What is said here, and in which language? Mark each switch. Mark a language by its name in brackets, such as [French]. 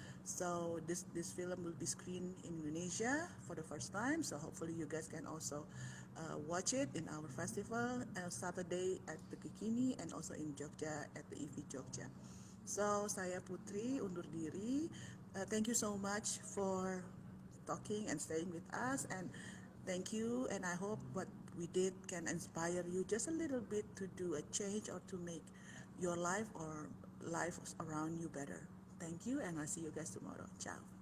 [English] So this film will be screened in Indonesia for the first time. So hopefully you guys can also watch it in our festival Saturday at the Kikini and also in Jogja at the IFI Jogja. [Indonesian] So saya Putri undur diri. [English] Thank you so much for talking and staying with us, and thank you, and I hope what we did can inspire you just a little bit to do a change or to make your life or life around you better. Thank you, and I'll see you guys tomorrow. Ciao.